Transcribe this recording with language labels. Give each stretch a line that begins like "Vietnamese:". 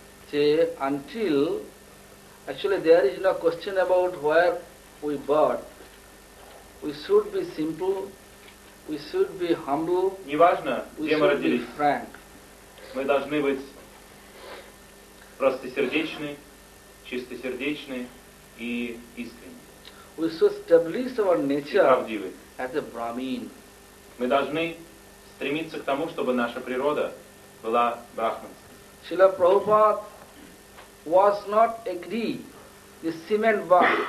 English: So, until, actually there is no question about where we birth. We should be simple. We should be humble.
Russian: Неважно, где мы родились.
English: Frank.
Russian: Мы должны быть простосердечны, чистосердечны и искренны.
English: We should establish our nature as a Brahmin.
Russian: Мы должны стремиться к тому, чтобы наша природа была брахманской.
English: Srila Prabhupada was not agree the cement bark.